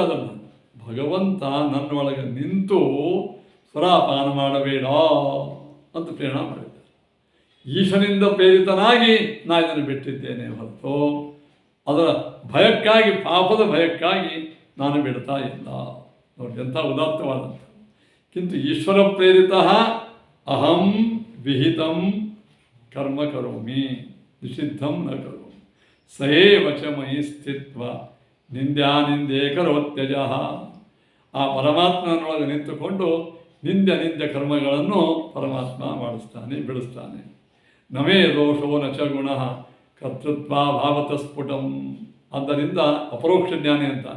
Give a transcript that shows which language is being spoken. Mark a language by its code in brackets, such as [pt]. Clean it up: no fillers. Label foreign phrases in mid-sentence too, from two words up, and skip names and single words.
[kn] ಅದನ್ನು ಭಗವಂತ ನನ್ನೊಳಗೆ ನಿಂತು ಸುರಾಪಾನ ಮಾಡಬೇಡ ಅಂತ ಪ್ರೇರಣೆ ಮಾಡಿದ್ದಾರೆ. ಈಶನಿಂದ ಪ್ರೇರಿತನಾಗಿ ನಾನು ಇದನ್ನು ಬಿಟ್ಟಿದ್ದೇನೆ ಹೊರತು ಅದರ ಭಯಕ್ಕಾಗಿ, ಪಾಪದ ಭಯಕ್ಕಾಗಿ ನಾನು ಬಿಡ್ತಾ ಇಲ್ಲ. ನೋಡಿ ಎಂಥ ಉದಾತ್ತವಾದಂಥ. [sa] ಕಿಂತು ಈಶ್ವರ ಪ್ರೇರಿತ ಅಹಂ ವಿಹಿತಂ ಕರ್ಮ ಕರೋಮಿ ನಿಷಿದ್ಧಂ ನ ಕರೋಮಿ ಸಯೇವ ಚ ಮಯಿ ಸ್ಥಿತ್ವ ನಿಂದ್ಯಾನಿಂದೇ ಕರೋತ್ಯಜ. [kn] ಆ ಪರಮಾತ್ಮನೊಳಗೆ ನಿಂತುಕೊಂಡು ನಿಂದ್ಯ ಕರ್ಮಗಳನ್ನು ಪರಮಾತ್ಮ ಮಾಡಿಸ್ತಾನೆ, ಬಿಡಿಸ್ತಾನೆ. [sa] ನಮೇ ದೋಷೋ ನ ಚ ಗುಣ ಕರ್ತೃತ್ವ ಭಾವತ ಸ್ಫುಟಂ. [kn] ಆದ್ದರಿಂದ ಅಪರೋಕ್ಷ ಜ್ಞಾನಿ ಅಂತಾನೆ.